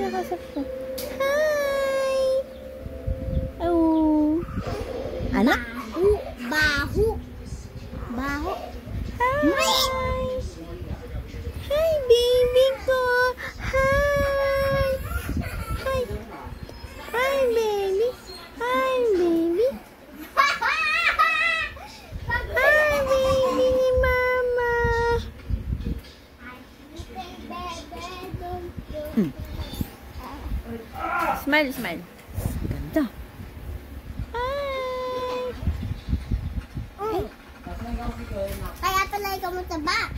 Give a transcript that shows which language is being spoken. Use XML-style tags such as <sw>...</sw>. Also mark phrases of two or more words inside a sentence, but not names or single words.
<tl>sakto. Hi! Oh. Anak? Baho. Baho.</tl> <en>Hi! Hi, baby ko! Hi! Hi! Hi, baby! Hi, baby! Hi,</en> <tl>baby ni Mama!</tl> <en>Smile, smile.</en> <tl>Ganda. Hi! Kaya pala ikaw mataba.</tl>